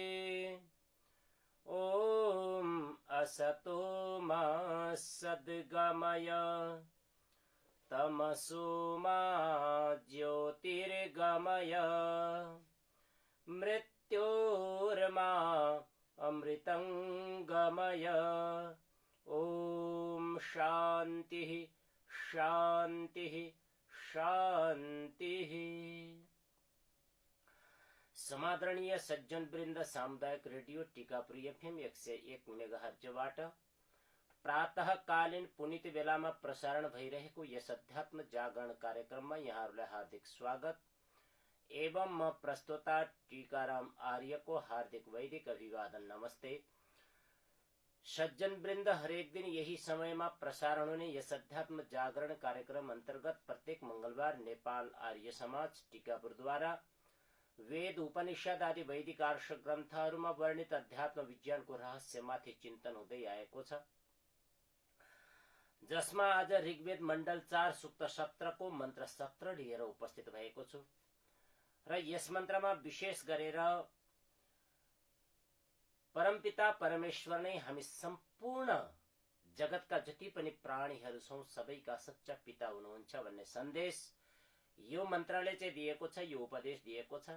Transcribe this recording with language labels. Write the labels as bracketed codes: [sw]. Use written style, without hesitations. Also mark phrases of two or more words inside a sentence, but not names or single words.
[sa] ॐ असतो मा सद्गमय तमसो मा ज्योतिर्गमय मृत्योर्मा अमृतं गमय। ॐ शान्तिः शान्तिः शान्तिः। [ne] समादरणीय सज्जन वृंद सामुदायिक रेडियो टीकापुर FM 101 मेगाहर्जबाट प्रातःकालीन पुनित बेलामा प्रसारण भइरहेको यस अध्यात्म जागरण कार्यक्रममा यहाँहरूलाई हार्दिक स्वागत एवं म प्रस्तोता टीकाराम आर्यको हार्दिक वैदिक अभिवादन नमस्ते। सज्जन वृंद हरेक दिन यही समयमा प्रसारण हुने यस अध्यात्म जागरण कार्यक्रम अंतर्गत प्रत्येक मंगलबार नेपाल आर्य समाज टीकापुरद्वारा वेद उपनिषद आदि वैदिक आर्ष ग्रन्थहरूमा वर्णित अध्यात्म विज्ञानको रहस्यमाथि चिन्तन हुँदै आएको छ, जसमा आज ऋग्वेद मण्डल 4 सूक्त 17 को मन्त्र 17 लिएर उपस्थित भएको छु र यस मन्त्रमा विशेष गरेर परमपिता परमेश्वर नै हामी सम्पूर्ण जगतका जति पनि प्राणीहरू छौं सबैका सच्चा पिता हुनुहुन्छ भन्ने सन्देश यो मन्त्रले चाहिँ दिएको छ, यो उपदेश दिएको छ।